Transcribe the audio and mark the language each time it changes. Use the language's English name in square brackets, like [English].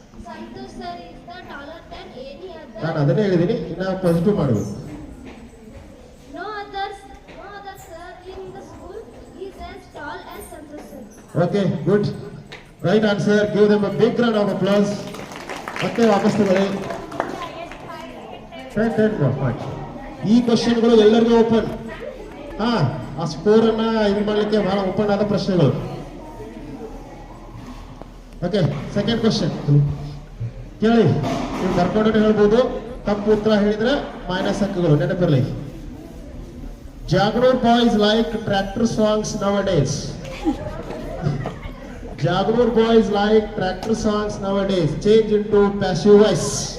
[English] Santosh sir is the taller than any other. [Kannada] ನಾನು ಅದನ್ನೇ ಹೇಳಿದ್ದೀನಿ, ಇನ್ನು ಪಾಸಿಟಿವ್ ಮಾಡಬೇಕು. [English] No other sir in the school is as tall as Santosh sir. Okay, good. Right answer. Give them a big round of applause. [Kannada] ಮತ್ತೆ ವಾಪಸ್ ತಗೊಳ್ಳಿ. 10 points. ಈ ಕ್ವಶನ್ಗಳು ಎಲ್ಲರಿಗೂ ಓಪನ್. ಹಾಂ, ಆ ಸ್ಕೋರನ್ನ ಇದು ಮಾಡಲಿಕ್ಕೆ ಬಹಳ ಓಪನ್ ಆದ ಪ್ರಶ್ನೆಗಳು. ಓಕೆ, ಸೆಕೆಂಡ್ ಕ್ವಶನ್ ಕೇಳಿ. ನೀವು ಬರ್ಕೊಂಡು ಹೇಳ್ಬೋದು. ತಪ್ಪು ಉತ್ತರ ಹೇಳಿದ್ರೆ ಮೈನಸ್ ಅಂಕಗಳು, ನೆನಪಿರಲಿ. [English] Jagnur boys like tractor songs nowadays. Jagnur boys like tractor songs nowadays. Change into passive voice.